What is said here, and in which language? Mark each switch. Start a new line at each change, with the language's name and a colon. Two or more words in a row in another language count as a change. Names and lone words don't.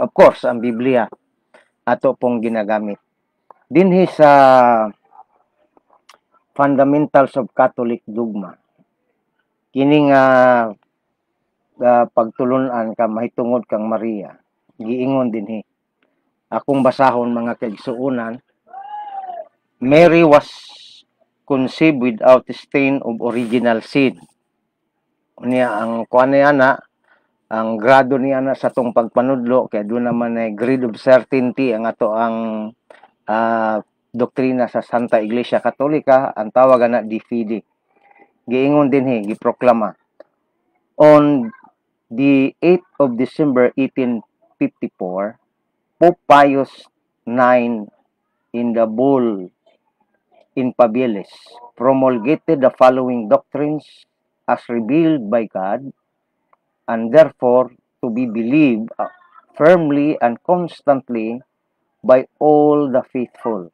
English: Of course,
Cebuano: ang Biblia ato pong ginagamit. Dinhi sa
English: fundamentals of Catholic dogma,
Cebuano: kining pagtulunan ka mahitungod kang Maria, giingon dinhi. Akong basahon mga kaigsuonan,
English: Mary was conceived without stain of original sin.
Cebuano: Unya ang kuan niya na, ang grado niya na sa tong pagpanudlo kay
Filipino: doon naman ay
English: grade of certainty
Cebuano: ang ato ang doktrina sa Santa Iglesia Katolika, ang tawag na
Latin: de fide.
Cebuano: Giingon dinhi, giproklama.
English: On the 8th of December 1854, Pope Pius IX in the bull in Pabilis promulgated the following doctrines as revealed by God and therefore to be believed firmly and constantly by all the faithful.